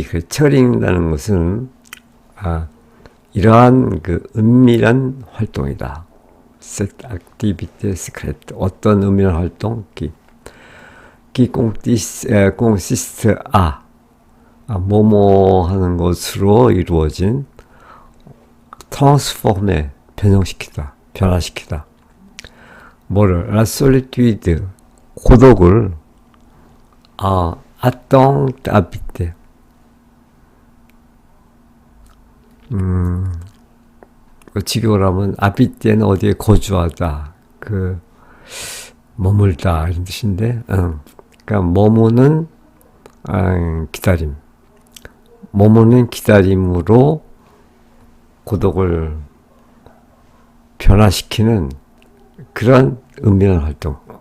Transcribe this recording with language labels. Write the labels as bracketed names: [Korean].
[Korean] 책 읽는다는 것은 이러한 그 은밀한 활동이다. [French] Cette activité secrète. [Korean] 어떤 은밀한 활동? [French] qui consiste à [Korean] 뭐뭐 하는 것으로 이루어진 transformer, 변형시키다, 변화시키다. 뭐를? [French] la solitude, 고독을 attente habitée. [Korean] 직역을 하면 habite는 어디에 거주하다, 머물다 이런 뜻인데, 그러니까 머무는 기다림. 머무는 기다림으로 고독을 변화시키는 그런 은밀한 활동.